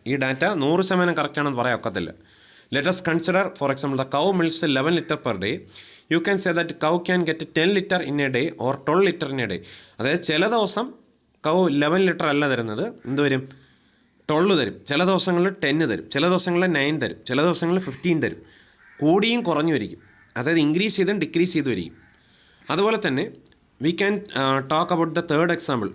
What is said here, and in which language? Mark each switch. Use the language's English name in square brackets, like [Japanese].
[Malayalam] ഈ data 100% correct ആണെന്ന് പറയാൻ ഒക്കത്തില്ല. [English] Let us consider, for example, the cow milks 11 liters per day. You can say that cow can get 10 liters in a day or 12 liters in a day. [Malayalam] അതായത് ചില ദിവസം കൗ 11 litre അല്ല തരുന്നത്, എന്ത് വരും, 12 തരും. ചില ദിവസങ്ങളിൽ 10 തരും, ചില ദിവസങ്ങളിൽ 9 തരും, ചില ദിവസങ്ങളിൽ 15 തരും. കൂടിയും കുറഞ്ഞു വരിക്കും, അതായത് ഇൻക്രീസ് ചെയ്തും ഡിക്രീസ് ചെയ്തു വരിക്കും. അതുപോലെ തന്നെ [English] We can talk about the third example.